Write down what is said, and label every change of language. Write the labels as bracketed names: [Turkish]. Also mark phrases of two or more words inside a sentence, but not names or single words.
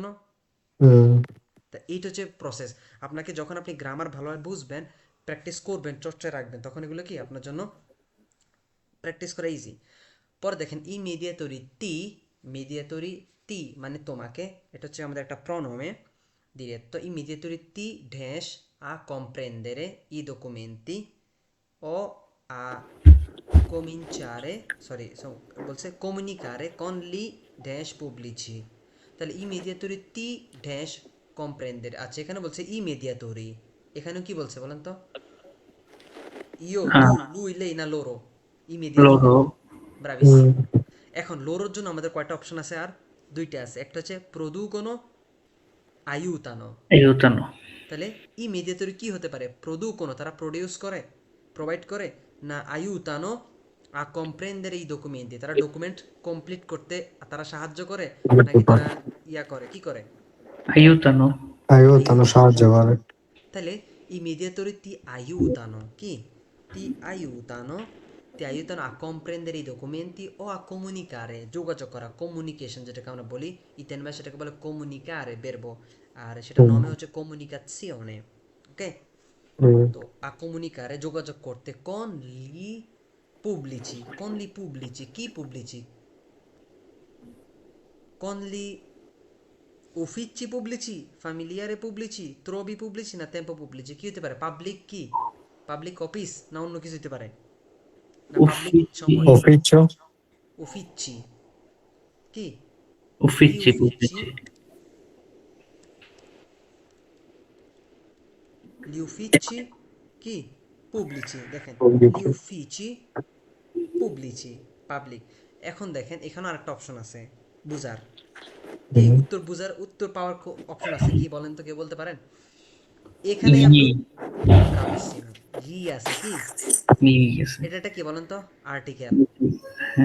[Bangla] হুম। তা এইটা হচ্ছে প্রসেস। আপনাকে যখন আপনি গ্রামার ভালোভাবে বুঝবেন, প্র্যাকটিস করবেন, চর্চায় রাখবেন, তখন এগুলো কি আপনার জন্য প্র্যাকটিস করা ইজি। পরে দেখেন [Italian] i mediatori ti [Bangla] মানে তোমাকে, এটা হচ্ছে আমাদের একটা [Italian] pronome diretto, i mediatori ti dash a comprendere i documenti o a cominciare, বলছে comunicare con li dash pubblici, তাহলে i mediatori ti dash comprendere. [Bangla] আচ্ছা এখানে বলছে [Italian] i mediatori, [Bangla] এখানেও কি বলছে বলেন তো? [Italian] ইও আহ, lui lei না loro? i mediatori, লরো। ব্রাভিসিমো। [Bangla] এখন লোরোর জন্য আমাদের কয়টা অপশন আছে? আর দুইটা আছে, একটা হচ্ছে [Italian] producono aiutano. এইউতানো। [Bangla] তাহলে ইমিডিয়েটলি কি হতে পারে? প্রদুকোনো, তারা প্রডিউস করে, প্রোভাইড করে, না [Italian] aiutano a comprendere [Bangla] এই ডকুমেন্ট, তারা ডকুমেন্ট কমপ্লিট করতে তারা সাহায্য করে, নাকি তারা ইয়া করে, কি করে? [Italian] এইউতানো। [Bangla] তাহলে সাহায্য করে। [Italian] তাহলে immediatori ti aiutano, chi? Ti aiutano, ti aiutano a comprendere i documenti o a comunicare, [Bangla] যোগাযোগ করা, কমিউনিকেশন যেটাকে আমরা বলি, ইতালিয়ান সেটাকে বলে [Italian] comunicare verbo, [Bangla] আর সেটা নমে হচ্ছে comunicazione, ওকে? [Italian] তো a comunicare [Bangla] যোগাযোগ করতে [Italian] con gli pubblici, con gli pubblici, chi pubblici? Con gli uffici pubblici, familiare pubblici, trovi pubblici না tempo pubblici, [Bangla] কি হতে পারে? পাবলিক কি? পাবলিক অফিস না অন্য কিছু হতে পারে? না পাবলিক [Italian] উফিচি। [Bangla] সময়। অফিসও [Italian] uffici কি? gli উফিচি uffici, পুবলিচি। gli uffici কি? pubblici, দেখেন gli uffici pubblici, [Bangla] পাবলিক। এখন দেখেন এখানে আরেকটা অপশন আছে বুঝার, কি উত্তর বুঝার উত্তর পাওয়ার অপশন আছে, কি বলেন তো, কে বলতে পারেন? এখানেই [Italian] ই। [Bangla] আপনি ব্রাভিসিমো, লি আছে কি? নি গেছে। এটা কি বলেন তো? আর্টিকেল। হ্যাঁ।